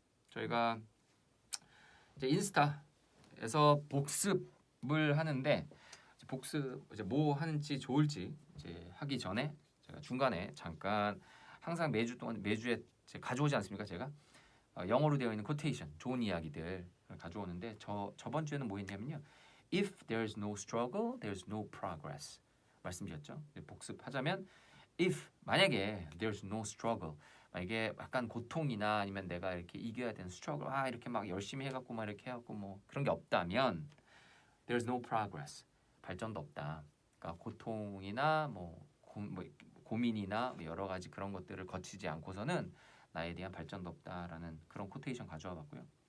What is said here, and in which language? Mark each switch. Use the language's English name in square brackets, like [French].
[Korean] 저희가 이제 인스타에서 복습을 하는데 복습 이제 뭐 하는지 좋을지 이제 하기 전에 제가 중간에 잠깐 항상 매주 동안 매주에 제가 가져오지 않습니까? 제가 영어로 되어 있는 코테이션 좋은 이야기들 가져오는데 저번 주에는 뭐 했냐면요. [English] If there's no struggle, there's no progress. [Korean] 말씀드렸죠. 복습하자면 if 만약에 [English] there's no struggle [Korean] 만약에 약간 고통이나 아니면 내가 이렇게 이겨야 되는 struggle 이렇게 막 열심히 해갖고 막 이렇게 해갖고 뭐 그런 게 없다면 [English] there's no progress [Korean] 발전도 없다. 그러니까 고통이나 뭐 고민이나 뭐 여러 가지 그런 것들을 거치지 않고서는 나에 대한 발전도 없다라는 그런 코테이션 가져와 봤고요.